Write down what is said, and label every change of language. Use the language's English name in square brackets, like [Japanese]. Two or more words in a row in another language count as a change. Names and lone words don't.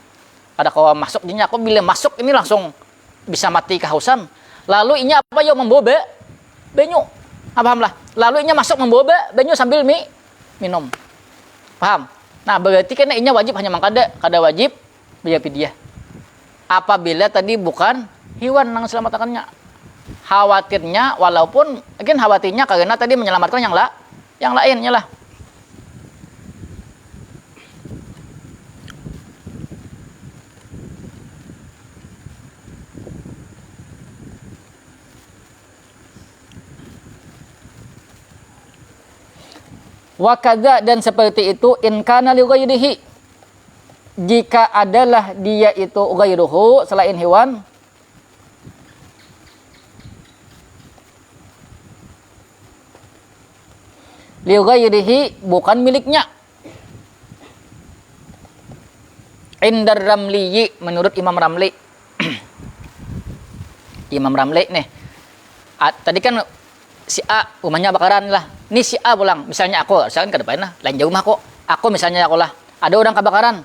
[Banjar] Kada kau masuk jinnya, aku bila masuk ini langsung bisa mati kehausan. Lalu inya apa yo membobe banyu. Paham lah. Lalu inya masuk membobe banyu sambil minum. Paham? Nah, berarti kan inya wajib hanya mangkada, kada wajib bayar fidyah. [Indonesian] Apabila tadi bukan hewan yang selamatkannya. Khawatirnya walaupun mungkin khawatirnya karena tadi menyelamatkan yang lainnya lah. [Arabic] وكذا, [Indonesian] dan seperti itu [Arabic] إن كان لغيره, [Indonesian] jika adalah dia itu ghairuhu selain hewan, [Arabic] لغيره [Indonesian] bukan miliknya. Indar Ramli, menurut Imam Ramli. Imam Ramli nih. [Banjar] Tadi kan si A rumahnya bakaran lah. Ini si A pulang, misalnya aku, misalkan ke depan lah, lain jauh mah kok. Aku misalnya aku lah, ada orang kebakaran.